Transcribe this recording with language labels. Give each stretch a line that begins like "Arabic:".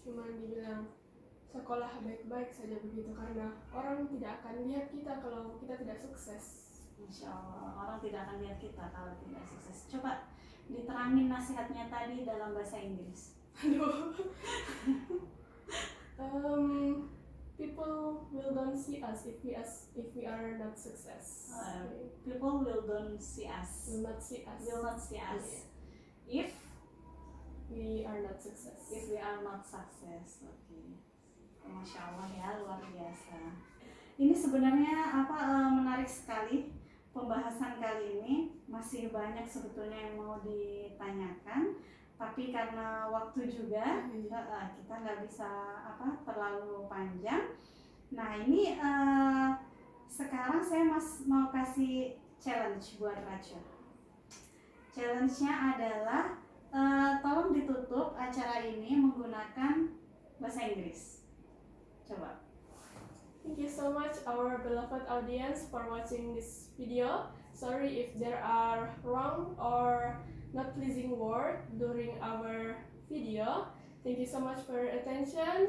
Indonesian: Cuma dibilang sekolah baik-baik saja begitu, karena orang tidak akan lihat kita kalau kita tidak sukses. Insya Allah orang tidak akan lihat kita kalau tidak sukses. Coba diterangin nasihatnya tadi dalam bahasa Inggris. Aduh.
English: People will don't see us if we are not success. People will don't see us. Will not see us. Will not see us. If we are not success. If we are not success.
Indonesian: Oke. Masya Allah ya, luar biasa. Ini sebenarnya menarik sekali pembahasan kali ini. Masih banyak sebetulnya yang mau ditanyakan, tapi karena waktu juga kita nggak bisa terlalu panjang. Nah ini sekarang saya mau kasih challenge buat Rajwa. Challenge-nya adalah tolong ditutup acara ini menggunakan bahasa Inggris. Coba.
English: Thank you so much our beloved audience for watching this video. Sorry if there are wrong or not pleasing word during our video. Thank you so much for your attention.